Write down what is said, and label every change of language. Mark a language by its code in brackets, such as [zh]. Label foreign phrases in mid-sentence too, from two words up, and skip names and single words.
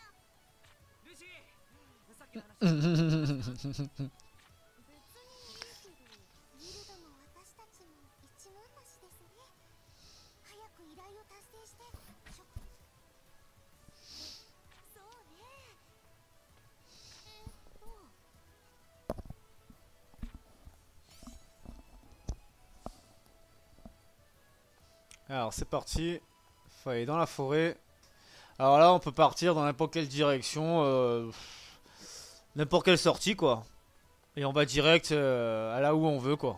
[ja] ルーシー、さっきの話。別にいいけど、ギルドも私たちも一文なしですね。早く依頼を達成してそうね。 [fr] Alors, c'est parti. Faut aller dans la forêt. Alors là, on peut partir dans n'importe quelle direction. N'importe quelle sortie, quoi. Et on va direct à là où on veut, quoi.